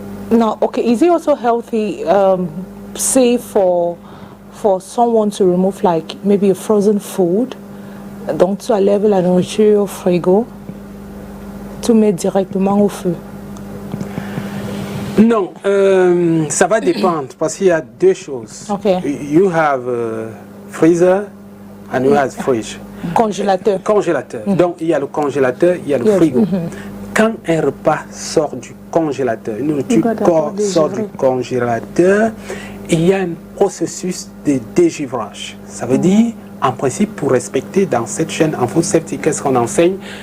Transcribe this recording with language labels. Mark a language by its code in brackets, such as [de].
[en] Now, okay, is it also healthy, say for someone to remove like maybe a frozen food, [fr] donc tu enlèves la nourriture au frigo, tu mets directement au feu? Non, ça va dépendre parce qu'il y a deux choses. [en] Okay. You have freezer and you have fridge. [fr] Congélateur. Congélateur. Donc il y a le congélateur, il y a le frigo. Quand un repas sort du congélateur, une nourriture sort du congélateur, il y a un processus de dégivrage. Ça veut dire, en principe, pour respecter dans cette chaîne en food safety, qu'est-ce qu'on enseigne?